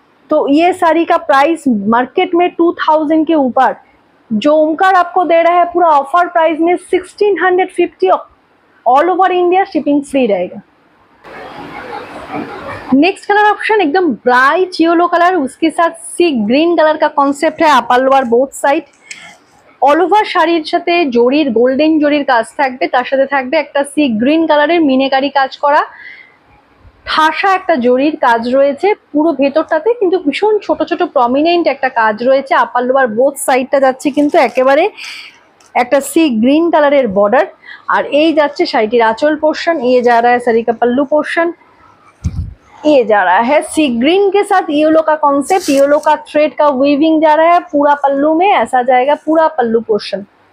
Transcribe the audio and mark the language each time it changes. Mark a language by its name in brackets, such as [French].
[Hindi] तो ये साड़ी का प्राइस मार्केट में 2000 के ऊपर, जो ओमकार आपको दे रहा है पूरा ऑफर प्राइस में 1650, all over India shipping free रहेगा। नेक्स्ट कलर ऑप्शन एकदम ब्राइट येलो कलर, उसके साथ सी ग्रीन कलर का कॉन्सेप्ट है, upper lower both side. [Bangla] All over শাড়ির সাথে জরির গোল্ডেন জরির কাজ থাকবে, তার সাথে থাকবে একটা সি গ্রিন কালারের মিনেকারি কাজ করা ঠাসা একটা জরির কাজ রয়েছে পুরো ভেতরটাতে, কিন্তু ভীষণ ছোট ছোট প্রমিনেন্ট একটা কাজ রয়েছে। আপার লোয়ার বোথ সাইডটা যাচ্ছে কিন্তু একেবারে একটা [Hindi] सी ग्रीन कलर बॉर्डर, और ये [Bangla] जाच्छे शाड़ीटिर आंचल पोर्शन, [Hindi] ये जा रहा है साड़ी का पल्लू पोर्शन, ये जा रहा है सी ग्रीन के साथ येलो का कॉन्सेप्ट, येलो का थ्रेड का वीविंग जा रहा है पूरा पल्लू में, ऐसा जाएगा पूरा पल्लू पोर्शन।